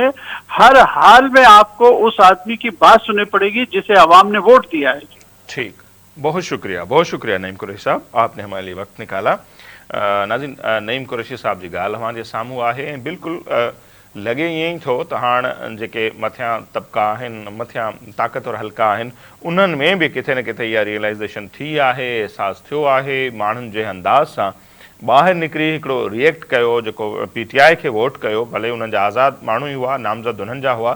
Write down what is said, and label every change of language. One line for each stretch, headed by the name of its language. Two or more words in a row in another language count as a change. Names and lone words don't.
Urdu: ہر حال میں آپ کو اس آدمی کی بات سننی پڑے گی جسے عوام نے ووٹ دیا ہے. ٹھیک، بہت شکریہ نعیم قریشی صاحب، آپ نے ہمارے لیے وقت نکالا.
Sindhi: ناظرین، نعیم قریشی صاحب جی گال ہمارے ساموں آہے بالکل لگے یہیں تھو त हाणे जेके मथियां तबका आहिनि, मथियां ताक़तवर हल्का आहिनि, उन्हनि में बि किथे न किथे इहा रियलाइज़ेशन थी आहे, अहसासु थियो आहे, माण्हुनि जे अंदाज़ सां ॿाहिरि निकिरी हिकिड़ो रिएक्ट कयो, जेको पी टी आई खे वोट कयो, भले उन्हनि जा आज़ाद माण्हू ई हुआ, नामज़द उन्हनि जा हुआ.